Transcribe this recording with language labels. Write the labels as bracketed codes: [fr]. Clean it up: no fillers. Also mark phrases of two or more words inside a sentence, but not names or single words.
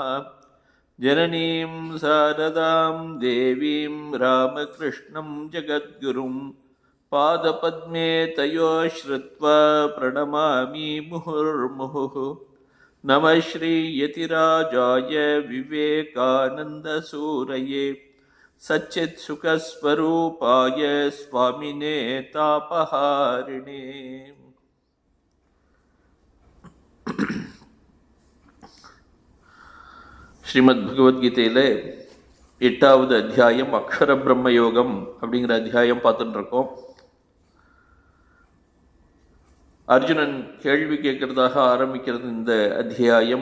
[sa] जननीं शारदां देवीं रामकृष्णं जगद्गुरुं पादपद्मे तयो श्रुत्वा प्रणमामि मुहुर्मुहुः। नमः श्रीयतिराजाय विवेकानन्दसूरये सच्चित् सुखस्वरूपाय स्वामिने तापहारिणे। [ta] ஸ்ரீமத் பகவத்கீதையில் 8வது அத்தியாயம் அக்ஷர பிரம்ம யோகம் அப்படிங்கிற அத்தியாயம் பார்த்துட்டு இருக்கோம். அர்ஜுனன் கேள்வி கேட்கறதாக ஆரம்பிக்கிறது இந்த அத்தியாயம்.